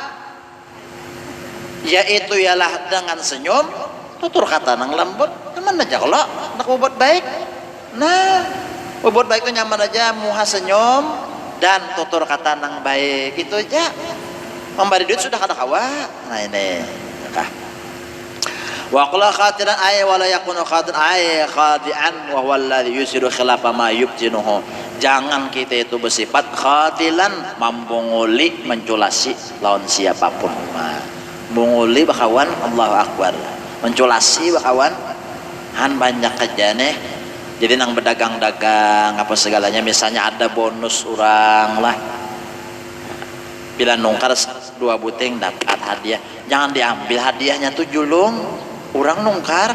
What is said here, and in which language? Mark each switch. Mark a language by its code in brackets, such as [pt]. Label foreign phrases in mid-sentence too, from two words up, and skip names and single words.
[bjn] Yaitu ialah dengan senyum, tutur kata nang lembut, teman aja kalau nak berbuat baik. Nah berbuat baik itu nyaman aja, muha senyum dan tutur kata nang baik itu aja. Memberi duit sudah kada kawa. Nah ini kah [ar] وقال خاطرا أي ولا يكون خاطرا أي خادعا وهو الذي يسر خلاف ما يبطنه. [bjn] Jangan kita itu bersifat khatilan membunguli menculasi lawan siapapun. Bunguli bakawan [ar] الله أكبر, [bjn] menculasi bakawan han banyak aja nih. Jadi nang berdagang-dagang apa segalanya, misalnya ada bonus orang lah, bila nungkar 2 buting dapat hadiah, jangan diambil hadiahnya tuh julung orang nungkar.